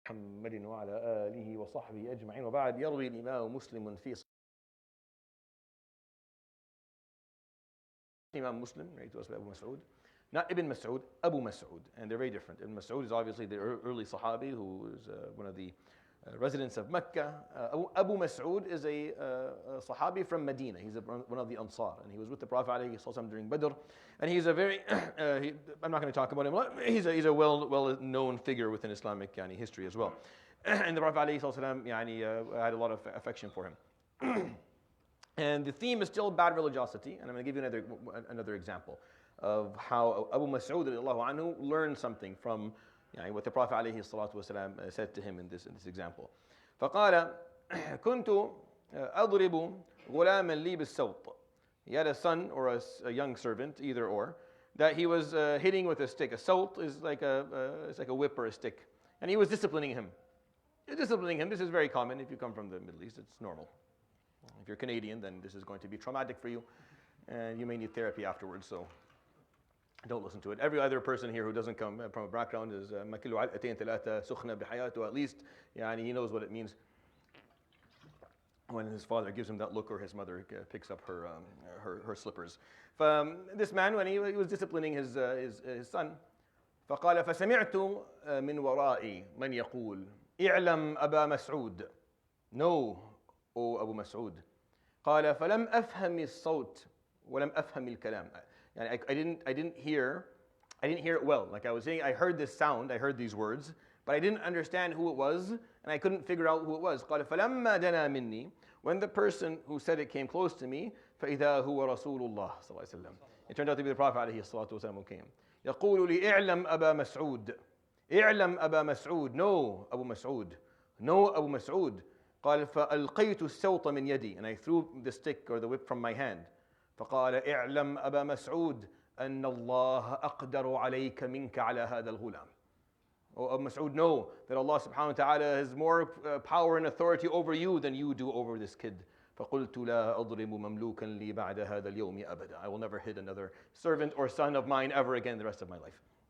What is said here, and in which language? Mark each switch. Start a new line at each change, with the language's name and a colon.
Arabic: محمد وعلى آله وصحبه أجمعين وبعد يروي الإمام مسلم في
English: Imam Muslim, right, to us by Abu Mas'ud. Not Ibn Mas'ud, Abu Mas'ud, and they're very different. Ibn Mas'ud is obviously the early Sahabi who is one of the residents of Mecca. Abu Mas'ud is a Sahabi from Medina. He's one of the Ansar, and he was with the Prophet ﷺ during Badr. And he's a very, I'm not going to talk about him, he's a well-known figure within Islamic history as well. And the Prophet ﷺ had a lot of affection for him. And the theme is still bad religiosity, and I'm going to give you another example of how Abu Mas'ud anhu learned something from what the Prophet ﷺ said to him in this example.
Arabic: فقال كنت أضرب غلاما لي بالسوط.
English: He had a son or a young servant, either or, that he was hitting with a stick. A salt is like it's like a whip or a stick, and he was disciplining him. This is very common if you come from the Middle East. It's normal. If you're Canadian, then this is going to be traumatic for you, and you may need therapy afterwards, so don't listen to it. Every other person here who doesn't come from a background is
Arabic: مكلو علقتين ثلاثة سخنة بحياته,
English: at least he knows what it means when his father gives him that look or his mother picks up her slippers. This man, when he was disciplining his son,
Arabic: فقال فسمعت من ورائي من يقول اعلم أبا مسعود.
English: No, O Abu Mas'ud.
Arabic: قال فلم أفهم الصوت ولم أفهم الكلام.
English: I didn't hear it well. Like I was saying, I heard this sound, I heard these words, but I didn't understand who it was, and I couldn't figure out who it was.
Arabic: قال فلما دنا مني,
English: when the person who said it came close to me,
Arabic: فإذا هو رسول الله صلى الله عليه وسلم.
English: It turned out to be the Prophet
Arabic: عليه الصلاة والسلام
English: who came.
Arabic: يقول لي اعلم أبا مسعود. اعلم أبا مسعود.
English: No, Abu Mas'ud. No, Abu Mas'ud.
Arabic: قال فألقيت السوط من يدي,
English: and I threw the stick or the whip from my hand.
Arabic: فقال اعلم أبا مسعود أن الله أقدر عليك منك على هذا الغلام.
English: Oh, Abu Mas'ud, know that Allah subhanahu wa ta'ala has more power and authority over you than you do over this kid.
Arabic: فقلت لا أضرب مملوكا لي بعد هذا اليوم أبدا.
English: I will never hit another servant or son of mine ever again the rest of my life.